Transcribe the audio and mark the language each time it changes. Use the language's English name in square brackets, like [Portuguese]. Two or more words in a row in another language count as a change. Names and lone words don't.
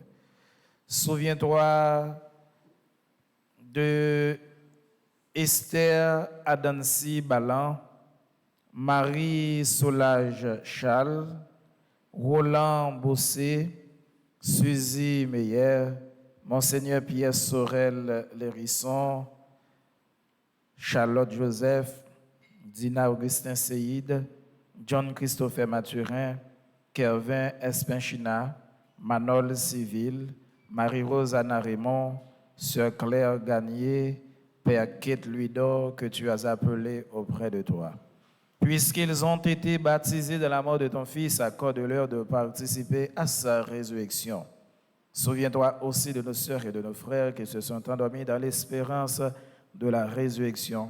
[French] Souviens-toi de Esther Adansi Balan, Marie Solage Charles, Roland Bossé, Suzy Meyer, Monseigneur Pierre Sorel Lérisson, Charlotte Joseph, Dina Augustin Seyid, John Christopher Mathurin, Kervin Espinchina, Manol Civil, Marie-Rose Anna Raymond, Sœur Claire Gagné, Père Kate Louis-Dor, que tu as appelé auprès de toi. Puisqu'ils ont été baptisés de la mort de ton Fils, accorde-leur de participer à sa résurrection. Souviens-toi aussi de nos sœurs et de nos frères qui se sont endormis dans l'espérance de la résurrection.